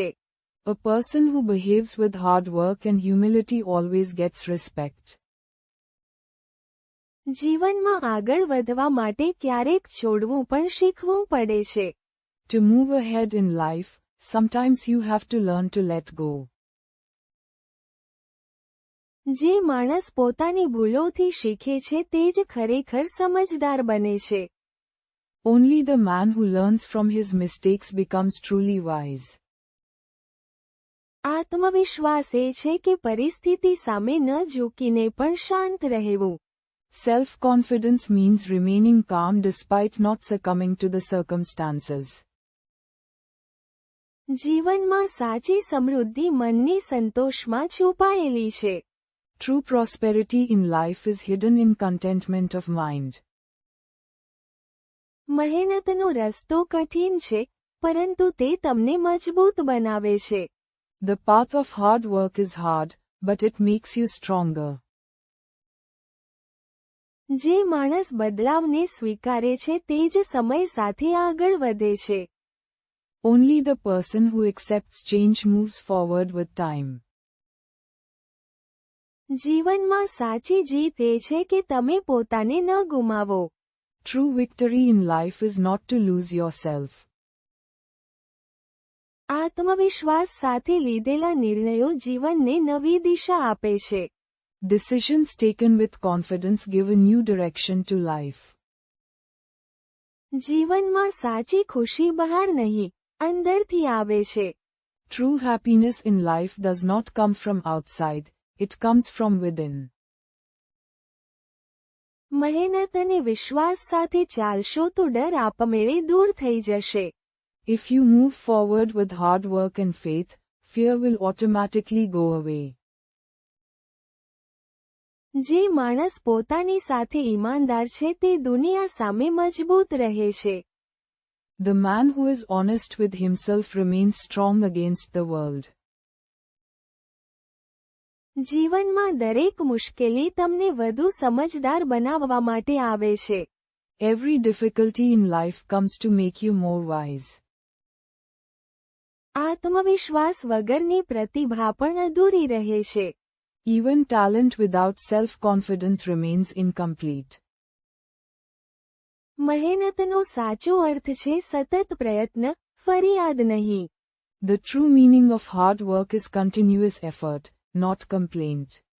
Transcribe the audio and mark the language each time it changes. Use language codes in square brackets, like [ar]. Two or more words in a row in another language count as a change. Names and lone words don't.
[en] A person who behaves with hard work and humility always gets respect. [gu] જીવનમાં આગળ વધવા માટે ક્યારેક છોડવું પણ શીખવું પડે છે. [en] To move ahead in life, sometimes you have to learn to let go. [gu] જે માણસ પોતાની ભૂલોથી શીખે છે તે જ ખરેખર સમજદાર બને છે. [en] Only the man who learns from his mistakes becomes truly wise. [gu] આત્મવિશ્વાસ એ છે કે પરિસ્થિતિ સામે ન ઝૂકીને પણ શાંત રહેવું. [en] Self-confidence means remaining calm despite not succumbing to the circumstances. [gu] જીવનમાં સાચી સમૃદ્ધિ મનની સંતોષમાં છુપાયેલી છે. [en] True prosperity in life is hidden in contentment of mind. [gu] મહેનતનો રસ્તો કઠિન છે, પરંતુ તે તમને મજબૂત બનાવે છે. [en] The path of hard work is hard, but it makes you stronger. [gu] જે માણસ બદલાવને સ્વીકારે છે તે જ સમય સાથે આગળ વધે છે. [en] Only the person who accepts change moves forward with time. [gu] જીવનમાં સાચી જીત એ છે કે તમે પોતાને ન ગુમાવો. [en] True victory in life is not to lose yourself. [gu] આત્મવિશ્વાસ સાથે લીધેલા નિર્ણયો જીવનને નવી દિશા આપે છે. [en] Decisions taken with confidence give a new direction to life. [gu] જીવનમાં સાચી ખુશી બહાર નહીં, અંદરથી આવે છે. [en] True happiness in life does not come from outside, it comes from within. [gu] મહેનત અને વિશ્વાસ સાથે ચાલશો તો ડર આપમેળે દૂર થઈ જશે. [en] If you move forward with hard work and faith, fear will automatically go away. [gu] જે માણસ પોતાની સાથે ઈમાનદાર છે તે દુનિયા સામે મજબૂત રહે છે. [en] The man who is honest with himself remains strong against the world. [gu] જીવનમાં દરેક મુશ્કેલી તમને વધુ સમજદાર બનાવવા માટે આવે છે. [en] Every difficulty in life comes to make you more wise. [gu] આત્મવિશ્વાસ વગરની પ્રતિભા પણ અધૂરી રહે છે. [en] Even talent without self-confidence remains incomplete. [gu] મહેનતનો સાચો અર્થ છે સતત પ્રયત્ન, ફરિયાદ નહીં. [en] The true meaning of hard work is continuous effort, not complaint.